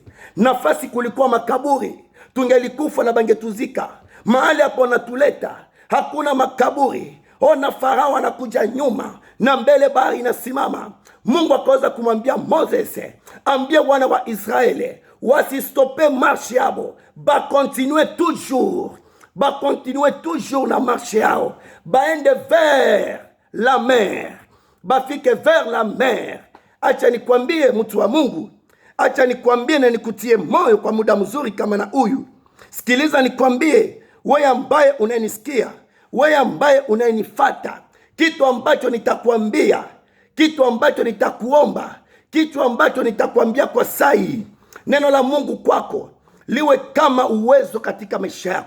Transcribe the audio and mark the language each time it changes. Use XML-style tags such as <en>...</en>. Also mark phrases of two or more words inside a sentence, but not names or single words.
<sw>Nafasi kulikuwa makaburi, tungelikufa na bangetuzika. Mahali hapo natuleta hakuna makaburi. Ona Farao anakuja nyuma na mbele bahari inasimama. Mungu akaweza kumwambia Moses, ambia wana wa Israeli wasistope marche yao, ba</sw> <fr>continue toujours</fr> <sw>na marche yao, baende</sw> <fr>vers la mer,</fr> <sw>bafike</sw> <fr>vers la mer.</fr> <sw>Acha nikwambie mtu wa Mungu, acha nikwambie na nikutie moyo kwa muda mzuri kama na huyu. Sikiliza nikwambie, wewe ambaye unanisikia, wewe ambaye unanifuata, kitu ambacho nitakwambia, kitu ambacho nitakuomba, kitu ambacho nitakwambia kwa sai, neno la Mungu kwako liwe kama uwezo katika maisha yako.</sw>